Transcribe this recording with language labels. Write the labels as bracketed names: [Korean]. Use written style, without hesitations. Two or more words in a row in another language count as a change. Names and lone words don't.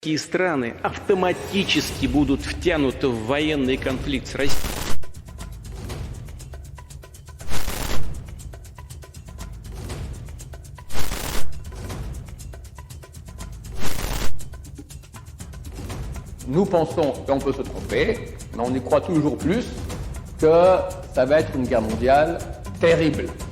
[Russian] Такие страны автоматически будут втянуты в военный конфликт с Россией. [French] Nous pensons, et on peut se tromper, mais on y croit toujours plus, que ça va être une guerre mondiale terrible.